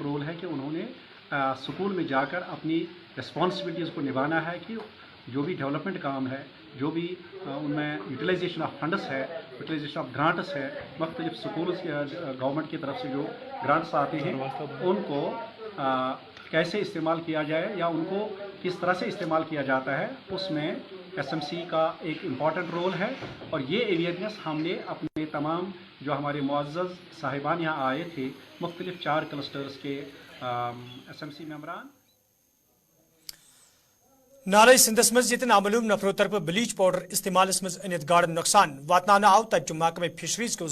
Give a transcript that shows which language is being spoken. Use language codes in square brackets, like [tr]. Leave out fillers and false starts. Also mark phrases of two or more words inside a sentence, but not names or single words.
[ur] رول ہے کہ انہوں نے سکول میں جا کر اپنی رسپانسبلٹیز کو نبھانا ہے کہ جو بھی ڈیولپمنٹ کام ہے، جو بھی ان میں [en] utilization of funds [ur] ہے، [en] utilization of grants [ur] ہے، مختلف سکولز گورنمنٹ کی طرف سے جو گرانٹس آتے ہیں ان کو کیسے استعمال کیا جائے یا ان کو کس طرح سے استعمال کیا جاتا ہے، اس میں SMC کا ایک [en] important role [ur] ہے۔ اور یہ اویئرنیس ہم نے اپنے تمام جو ہمارے معزز صاحبان یہاں آئے تھے، مختلف 4 کلسٹرز کے SMC ممبران، [ks] نالے سندس مز یتن عملوم نفرو طرف بلیچ پاؤڈر استعمال مز انت گاڑن نقصان واتنہ آو تت محکمہ فشریز کو